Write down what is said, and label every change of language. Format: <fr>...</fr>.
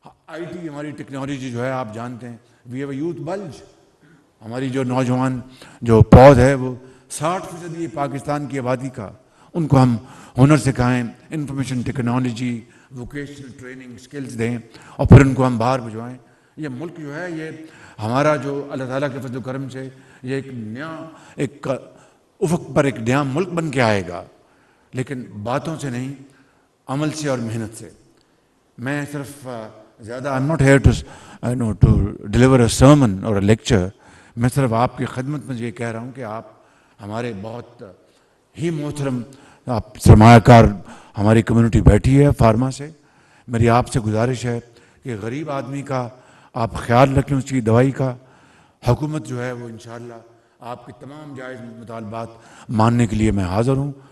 <ur>IT ہماری technology جو ہے آپ جانتے ہیں،</ur> <en>we have a youth bulge,</en> <ur>ہماری جو نوجوان جو پود ہے وہ 60% یہ پاکستان کی آبادی کا، ان کو ہم ہنر سکھائیں، information technology, vocational training skills دیں، اور پھر ان کو ہم باہر بھجوائیں. یہ ملک جو ہے یہ ہمارا جو اللہ تعالیٰ کے فضل و کرم سے یہ ایک نیا ایک افق پر ایک نیا ملک بن کے آئے گا، لیکن باتوں سے نہیں، عمل سے اور محنت سے. میں صرف زیادہ</ur> <en>I'm not here to deliver a sermon or a lecture.</en> <ur>میں صرف آپ کی خدمت میں یہ کہہ رہا ہوں کہ آپ ہمارے بہت ہی محترم آپ سرمایہ کار ہماری کمیونٹی بیٹھی ہے فارما سے. میری آپ سے گزارش ہے کہ غریب آدمی کا آپ خیال رکھیں، اس کی دوائی کا. حکومت جو ہے وہ انشاءاللہ آپ کے تمام جائز مطالبات ماننے کے لیے میں حاضر ہوں.</ur>